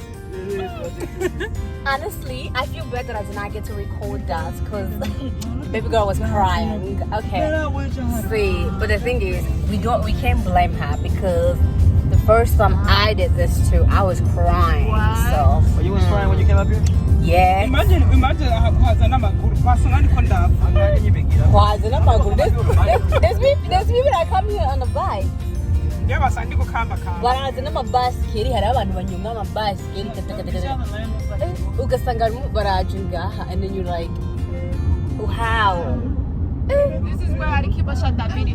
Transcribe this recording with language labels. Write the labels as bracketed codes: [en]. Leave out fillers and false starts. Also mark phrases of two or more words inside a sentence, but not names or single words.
[en] Honestly, I feel better that I did not get to record that because baby girl was crying. Okay. See, but the thing is, we can't blame her because the first time I did this too, I was crying. So Oh, you was crying when you came up here? yeah. [rn] imagine hazana maguru basanga ndiko ndapfa. [en] I'm not gonna be get up. There's people that come here on a bike. [rn] Ndiye basanga ndiko kamba kamba. Baraza n'amabasikeli, hari abantu banyonga amabasikeli ugasanga barimo baraje ngaha [en] and then you're like wow. This is where I keep a shot that video.